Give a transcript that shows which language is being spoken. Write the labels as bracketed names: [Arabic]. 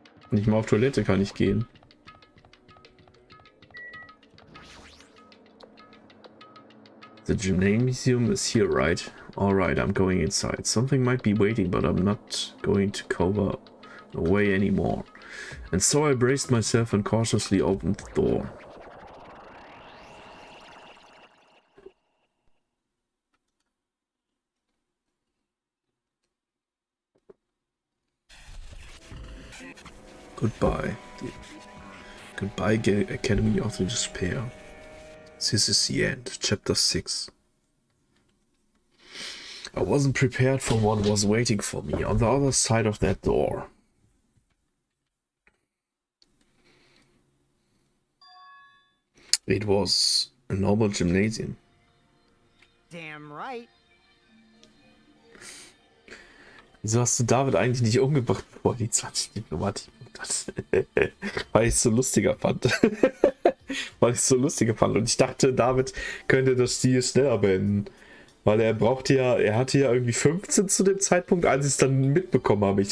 [German] Nicht mal auf Toilette kann ich gehen. [English] The gymnasium is here, right? Alright, I'm going inside. Something might be waiting, but I'm not going to cover away anymore. And so I braced myself and cautiously opened the door. Goodbye. Goodbye, Academy of the Despair. This is the end. Chapter 6. I wasn't prepared for what was waiting for me on the other side of that door. It was a normal gymnasium. Damn right. [German] Wieso hast du David eigentlich nicht umgebracht, bevor die 20 Diplomatik hat? Weil ich es so lustiger fand. Und ich dachte, David könnte das Spiel schneller beenden. Weil er hatte ja irgendwie 15 zu dem Zeitpunkt, als ich es dann mitbekommen habe.